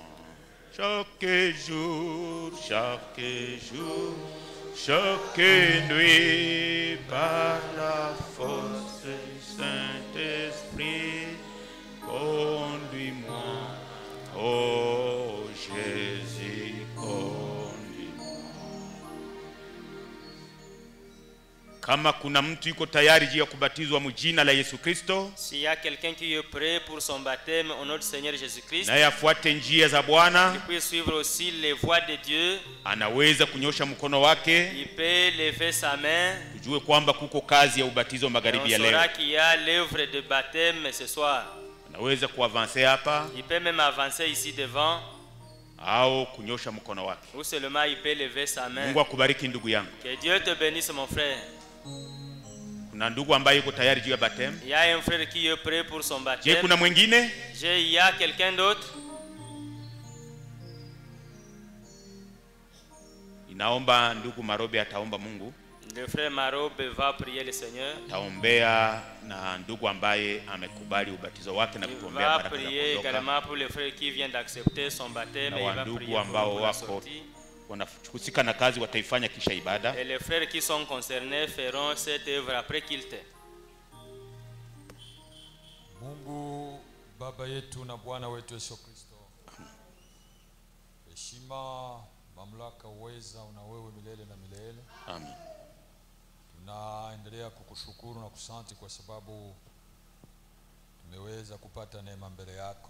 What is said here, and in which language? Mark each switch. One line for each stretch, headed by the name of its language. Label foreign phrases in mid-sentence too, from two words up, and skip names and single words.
French: Chaque jour, chaque nuit, par la force du Saint-Esprit, conduis-moi, ô Jésus, conduis-moi.
Swahili: Kama kuna mtu yuko tayari juu ya kubatizwa mjina la Yesu Kristo,
French: S'il y a quelqu'un qui est prêt pour son baptême au nom du Seigneur Jésus-Christ,
Swahili: na yafuate njia za Bwana,
French: il peut suivre aussi les voies de Dieu.
Swahili: anaweza kunyosha mkono wake.
French: Il peut lever sa main.
Swahili: Tujue kwamba kuko kazi ya ubatizo magharibi ya
French: On
Swahili: leo.
French: saura qu'il y a l'œuvre de baptême ce soir.
Swahili: Anaweza kuavancer hapa
French: Il peut même avancer ici devant,
Swahili: au kunyosha mkono wake.
French: ou seulement il peut lever sa main.
Swahili: Mungu akubariki ndugu yangu.
French: Que Dieu te bénisse, mon frère.
Swahili: Kuna ndugu ambaye yuko tayari juu ya baptême?
French: Il y a un frère qui est prêt pour son
Swahili: Je,
French: baptême.
Swahili: kuna mwingine?
French: Il y a quelqu'un d'autre?
Swahili: Inaomba ndugu Marobe ataomba Mungu.
French: Le frère Marobe va prier le Seigneur.
Swahili: Taombea na ndugu ambaye amekubali ubatizo wake na
French: Il
Swahili: kutuombea
French: va
Swahili: baraka za
French: prier
Swahili: kuondoka.
French: également pour le frère qui vient d'accepter son baptême.
Swahili: Na
French: Et il va
Swahili: wandugu
French: prier
Swahili: ambao
French: pour la
Swahili: wako
French: sortie.
Swahili: wanahusika na kazi wataifanya kisha ibada.
French: Et les frères qui sont concernés feront cette œuvre après qu'il t'ait.
Swahili: Mungu Baba yetu na Bwana wetu Yesu Kristo, heshima, mamlaka, uweza una wewe milele na milele. Amen. Tunaendelea kukushukuru na kusanti kwa sababu tumeweza kupata neema mbele yako.